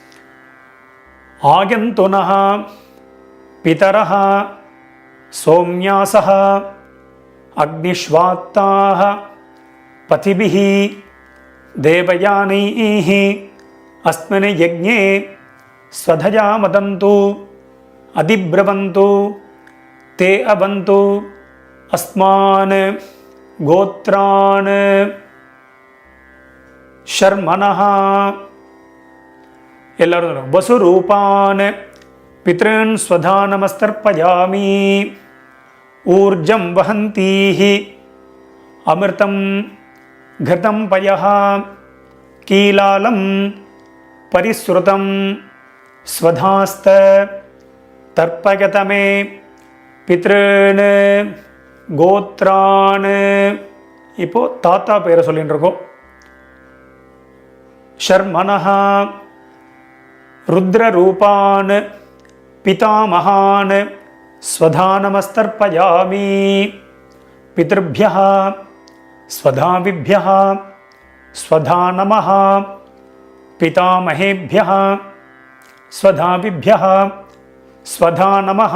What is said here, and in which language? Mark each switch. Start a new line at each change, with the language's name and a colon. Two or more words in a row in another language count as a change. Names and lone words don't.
Sanskrit: आगन्तुनः पितरः सौम्यासः अग्निष्वात्ताः पथिभिः देवयानैः अस्मिन् यज्ञे स्वधया मदन्तु अधिब्रुवन्तु ते अवन्तु अस्मान् गोत्रान् शर्मणः. எல்லாரும் वसुरूपान् पितॄन् स्वधा नमस्तर्पयामि. ऊर्जं वहन्तीः अमृतम् घृतं पयः कीलालं परिश्रुतं स्वधास्त तर्पयतमे पितॄन् गोत्रान्.
Tamil: இப்போ தாத்தா பேரை சொல்லிட்டு இருக்கோம்.
Sanskrit: शर्मणः रुद्ररूपान् पितामहान् स्वधा नमस्तर्पयामि. பித்ருभ्यः स्वधाभिभ्यः स्वधा नमः. पितामहेभ्यः स्वधाभिभ्यः स्वधा नमः.